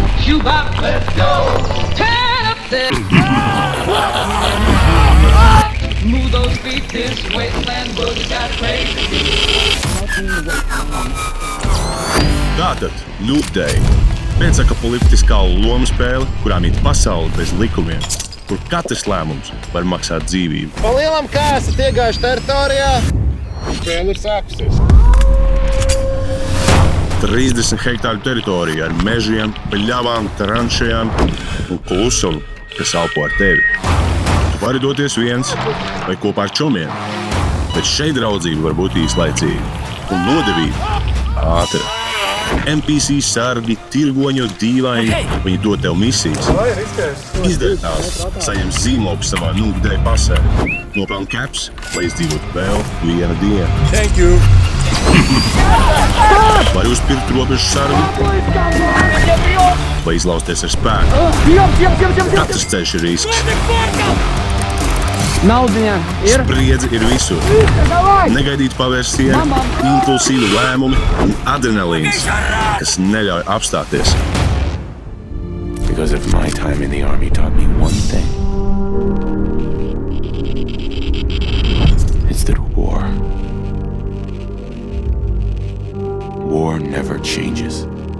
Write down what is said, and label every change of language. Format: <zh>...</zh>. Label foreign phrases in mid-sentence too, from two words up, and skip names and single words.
<en>shoebox. Let's go. Turn up that. Move those feet this wasteland boogie got crazy.</en> <lv>Tātad, Loop Day – pēcapokaliptiskā lomu spēle, kurā mīt pasauli bez likumiem, kur katrs lēmums var maksāt dzīvību. Pa lielam kā esat iegājuši teritorijā, spēle ir sākusies. 30 hektāru teritorija ar mežiem, pļavām, tranšajām un klusumu, kas elpo ar tevi. Tu vari doties viens vai kopā ar čomiem, bet šeit draudzība var būt īslaicīga un nodevība ātra. NPC sargi, tirgoņi un dīvaini, viņi dod tev misijas. Izdari tās, saņem zīmogu savā Loop Day pasē. Nopelni caps, lai izdzīvotu vēl viena diena.</lv> <en>Thank you!</en> <lv>Vari uzpirkt robežu sargu, vai izlausties ar spēku. Katrs ceļš ir risks. Naudiņā ir. Spriedze ir visur. Negaidīt pavērsieni, impulsīvi lēmumi un adrenalīns, kas neļauj apstāties.</lv> <en>Because of my time in the army taught me one thing. It's that war never changes.</en>